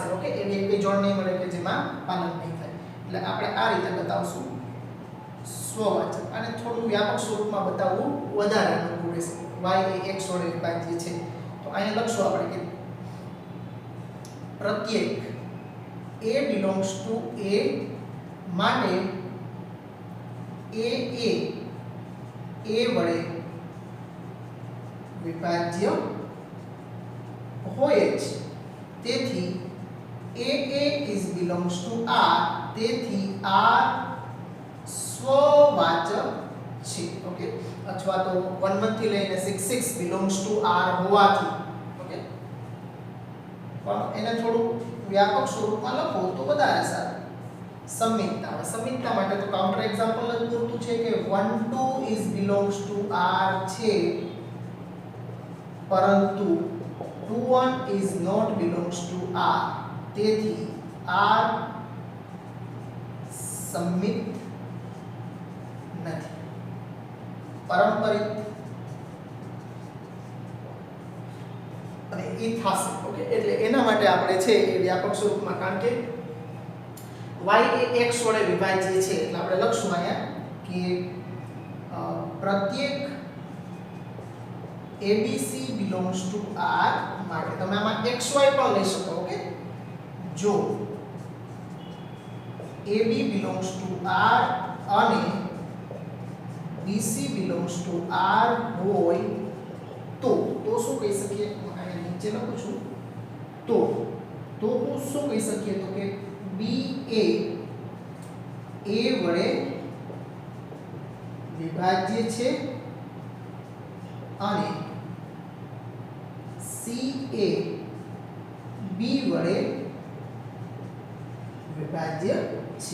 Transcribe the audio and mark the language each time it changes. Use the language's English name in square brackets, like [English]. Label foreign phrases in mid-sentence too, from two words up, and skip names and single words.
[Gujarati] ઓકે, એવી એક જોડ નહીં મળે કે જેમાં પાલન નહીં થાય. એટલે આપણે આ રીતે બતાવશું સ્વવાચક. અને થોડું વ્યાપક સ્વરૂપમાં બતાવવું વધારે અનુકૂળ રહેશે. y એ x વડે વિભાજ્ય છે તો અહીંયા લખશું આપણે કે પ્રત્યેક [English] a belongs to a [Gujarati] માટે a વડે વિભાજ્ય હોય જ. તેથી [English] a is belongs to r, [Gujarati] તેથી r સ્વવાચક છે. ઓકે, અથવા તો 1 1 થી લઈને 6 6 [English] belongs to r [Gujarati] હોવાથી. ઓકે, પણ એને થોડું વ્યાપક સ્વરૂપમાં લખો તો વધારે સારું. સંમિતતા, સંમિતતા માટે તો [English] counter example [Gujarati] જ પૂરતું છે કે 1 2 [English] is belongs to r [Gujarati] છે પરંતુ 2 1 [English] is not belongs to r, [Gujarati] તેથી r સંમિત નથી. પારંપરિક અને એ થશે. ઓકે, એટલે એના માટે આપણે છે એ વ્યાપક સ્વરૂપમાં, કારણ કે y એ x વડે વિભાજ્ય છે એટલે આપણે લખશું અહીંયા કે પ્રત્યેક [English] abc belongs to r [Gujarati] માટે તમે આમાં xy પણ લઈ શકો. ઓકે, જો [English] ab belongs to r [Gujarati] અને [English] bc belongs to r [Gujarati] હોય તો શું કહી શકીએ? અહીંયા નીચે લખું છું. તો હું શું કહી શકીએ તો કે b એ a વડે વિભાજ્ય છે અને c એ b વડે વિભાજ્ય છે.